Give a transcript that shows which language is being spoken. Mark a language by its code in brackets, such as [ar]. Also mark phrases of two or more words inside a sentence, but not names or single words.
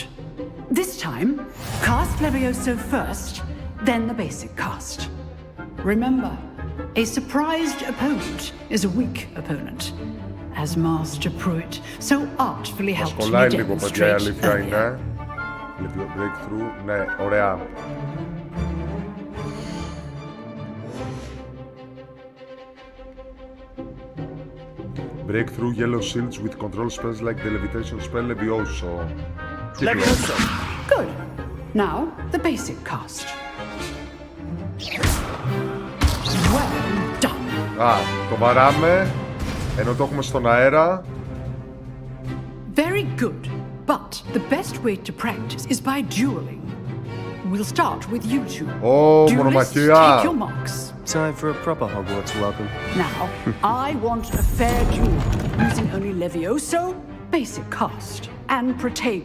[en] This time, cast Levioso first, then the basic cast. Remember, a surprised opponent is a weak opponent, as Master Pruitt so artfully helped me demonstrate earlier. Breakthrough, [el] ναι, ωραία. [en] Breakthrough yellow shields with control spells like the levitation spell Levioso. Levioso! Good. Now, the basic cast. Well done. [el] Το βαράμε, ενώ το έχουμε στον αέρα. [en] Very good. But the best way to practice is by dueling. We'll start with you two. Oh, Duelists, [el] μονομαχία. [en] take your marks. Time for a proper Hogwarts welcome. Now, I want a fair duel, using only Levioso, basic cast, and Protego.